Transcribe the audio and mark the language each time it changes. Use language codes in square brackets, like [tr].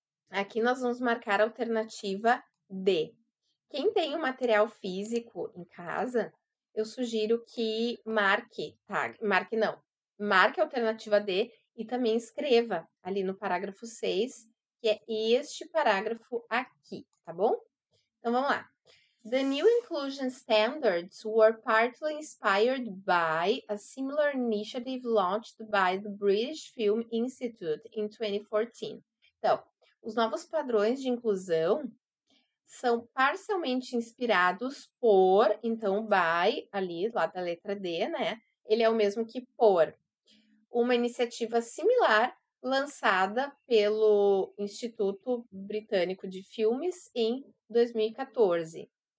[pt] Aqui nós vamos marcar a alternativa D. Quem tem o material físico em casa, eu sugiro que marque a alternativa D e também escreva ali no parágrafo 6, que é este parágrafo aqui, tá bom? Então, vamos lá. [en] The new inclusion standards were partly inspired by a similar initiative launched by the British Film Institute in 2014. [pt] Então, os novos padrões de inclusão são parcialmente inspirados por, então, by, ali, lá da letra D, né? Ele é o mesmo que por. Uma iniciativa similar lançada pelo Instituto Britânico de Filmes em 2014.